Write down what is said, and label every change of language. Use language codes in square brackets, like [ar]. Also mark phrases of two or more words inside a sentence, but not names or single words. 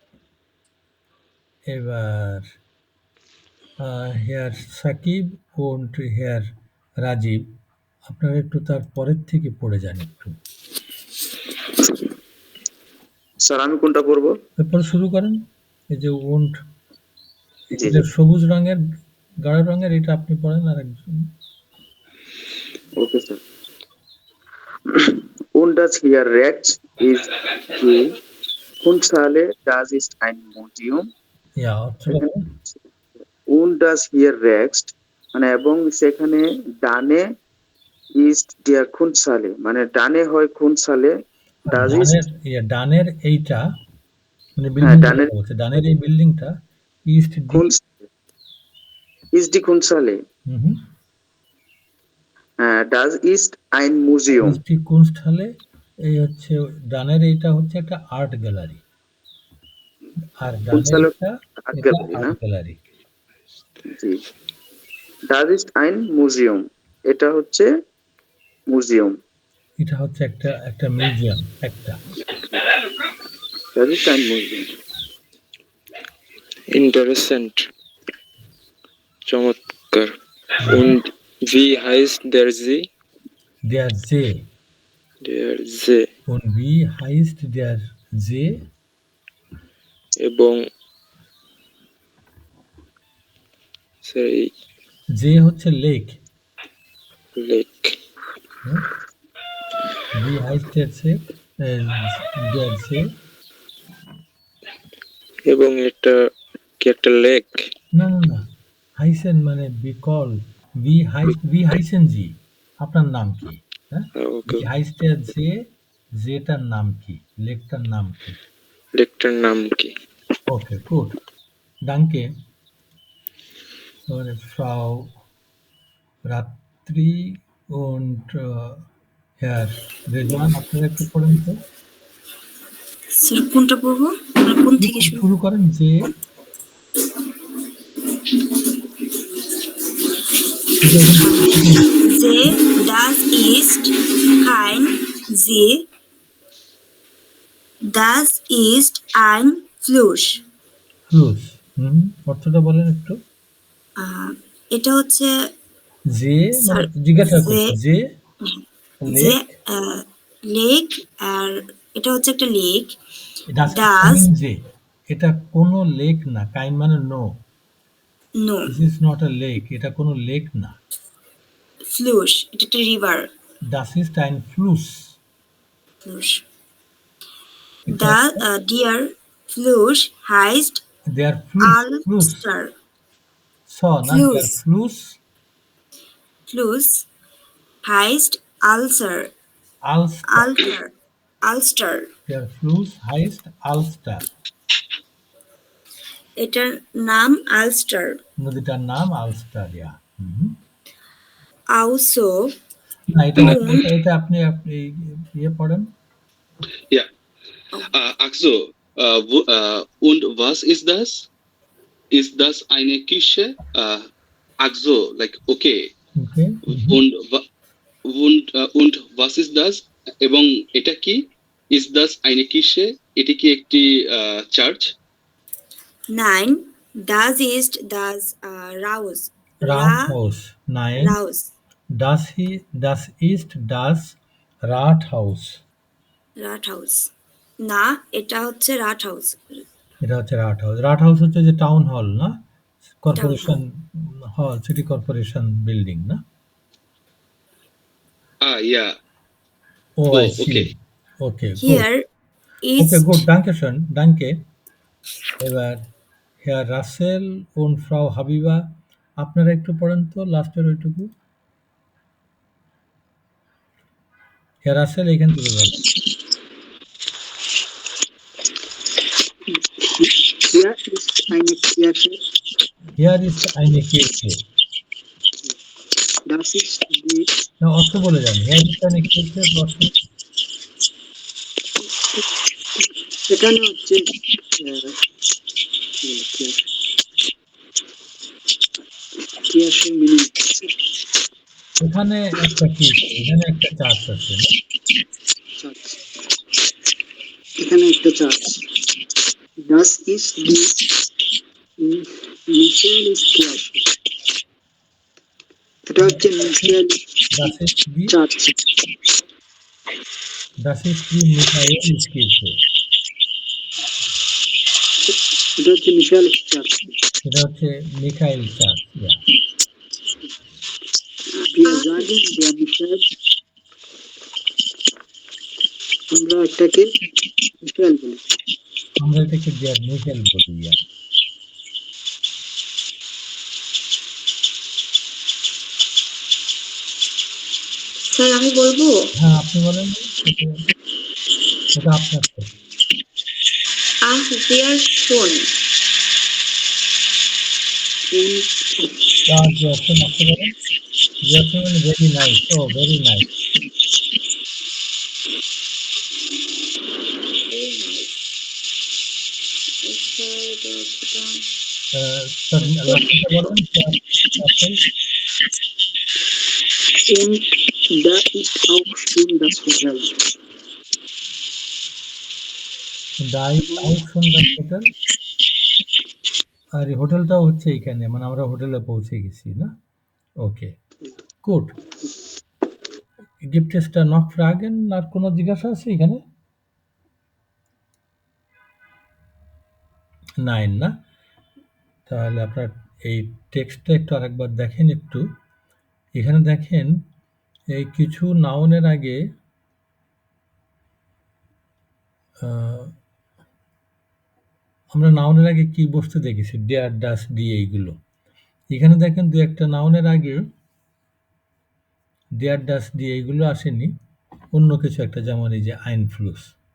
[bn] এবার হেয়ার সাকিব ও হেয়ার রাজীব, আপনারা একটু তার পরের থেকে পড়ে যান একটু। স্যার আমি কোনটা পড়বো? এরপরে শুরু করেন। এই যে ওন্ট, জি এটা সবুজ রঙের, গাঢ় রঙের, এটা আপনি পড়েন। আর একজন ওকে স্যার। [de] Und das hier rechts ist die Kunsthalle, das ist ein Museum. [bn] ইয়া অর্থটা বলেন। [de] Und das hier rechts [bn] মানে এবং সেখানে ডানে [de] ist der Kunsthalle [bn] মানে ডানে হয় [de] Kunsthalle, das ist [bn] ডানের ডানের এইটা মানে হ্যাঁ বিল্ডিং ডানের বলছে, ডানের এই বিল্ডিংটা [de] ist die. Kunst ist die Kunsthalle. হুম, Das ist ein Museum. ist die Kunsthalle, [bn] এই হচ্ছে ডানের এইটা হচ্ছে একটা আর্ট গ্যালারি, আর ডানের Kunsthalle এটা Art এটা Gallery, না? আর্ট গ্যালারি। [de] জি। Das ist ein Museum. [bn] এটা হচ্ছে মিউজিয়াম। এটা হচ্ছে একটা মিউজিয়াম একটা। [de] Das ist ein Museum. [bn] Interessant. চমৎকার। [de] Und wie heißt der See? Der See. Der See. Und wie heißt der See? [bn] এবং সেই যে হচ্ছে লেক। লেক। [de] Wie heißt der See? Der See. [bn] এবং এটা কি একটা লেক? না না না, হাইসেন মানে বিকল। [de] Wie heißen Sie, [bn] আপনার নাম কি? হ্যাঁ, ওকে। [de] wie heißt [bn] der See, যেটার নাম কি, লেকটার নাম কি? লেকটার নাম কি? ওকে, গুড, ডাঙ্কে। [de] Frau Ratri und Herr Rizwan, [bn] আপনারা একটু পড়েন তো। স্যার কোনটা পড়বো? কোন থেকে শুরু করেন? যে [de] See, das ist ein See. Das ist ein Fluss. [bn] ফ্লুস। অর্থটা বলেন একটু। এটা হচ্ছে যে মানে জিজ্ঞাসা করছে যে লেক, লেক, আর এটা হচ্ছে একটা লেক। যে এটা কোনো লেক না, কাইন মানে নো, নো, [en] this is not a lake, [bn] এটা কোনো লেক না। ফ্লুস, এটা একটা রিভার। [de] Das ist ein Fluss. Fluss. Der Fluss heißt Der Fluss. Alster. So, der Fluss. Fluss heißt Alster. Alster. Der Fluss heißt Alster. [bn] এটার নাম আলস্টার। নদীটার নাম আলস্টার, ইয়া। [de] Also [bn] না, এটা আপনি ইয়ে পড়েন। [de] Ja. Ach so, Und was ist das? Ist das eine Küche? Also, [en] like, okay. [bn] ওকে [de] Und was ist das? [bn] এবং এটা কি? [de] Ist das eine Küche? [bn] এটি কি একটি চার্চ? [de] Nein, das ist das Raus. রাথহাউস 9 Raus. das ist das Rathaus Rathaus. [bn] না, এটা হচ্ছে Rathaus. এটা হচ্ছে রাটহাউস রাটহাউস হচ্ছে যে [en] town hall [bn] না [en] corporation hall city corporation building [bn] না [de] Ja. ও [en] Oh, I see okay. ওকে Here ওকে [de] ist [bn] গুড [de] danke schön danke [bn] এবার হেয়ার রাসেল und ফ্রাউ হাবিবা আপনারা একটু পড়েন তো লাস্টের ওইটুকু হেয়ার রাসেল এখান থেকে বলেন [de] Hier ist eine Kirche. Hier ist eine Kirche Das ist die, [bn] না অর্থ বলে যান [de] Hier ist eine Kirche [bn] অর্থ এখানে হচ্ছে এখানে একটা কি এখানে একটা চার্চ আছে না এখানে একটা চার্চ [de] Das ist die Michaelis-Kirche. [bn] এটা হচ্ছে Michaelis [de] Das ist die [bn] চার্চ [de] Michaelis-Kirche [bn] এটা হচ্ছে Michaelis চার্চ এটা হচ্ছে মিখাইল চার্চ [de] Wir sagen der Michael [bn] আমরা এটাকে মিখাইল বলি আমরা এটাকে [de] der Michael [bn] বলি স্যার আমি বলবো হ্যাঁ আপনি বলেন এটা আপনার তো [de] Ach, sehr schön. [bn] জিয়াসন আপনি বলেন জিয়াসন [en] very nice [bn] ও [en] very nice [bn] তার লাস্টটা বলেন আপনি [de] Und da ist auch schon das Hotel. Da ist auch schon das Hotel. [bn] আর এই হোটেলটাও হচ্ছে এখানে মানে আমরা হোটেলে পৌঁছে গেছি না ওকে গুড [de] gibt es da noch Fragen [bn] আর কোনো জিজ্ঞাসা আছে এখানে নাইন না তাহলে আপনার এই টেক্সটটা একটু আরেকবার দেখেন একটু এখানে দেখেন এই কিছু নাউনের আগে আমরা নাউনের আগে কি বস্তু দেখেছি [de] der das [bn] দিয়ে এইগুলো এখানে দেখেন দু একটা নাউনের আগে [de] der das [bn] দিয়ে এইগুলো আসেনি অন্য কিছু একটা যেমন এই যে আইনফ্লুস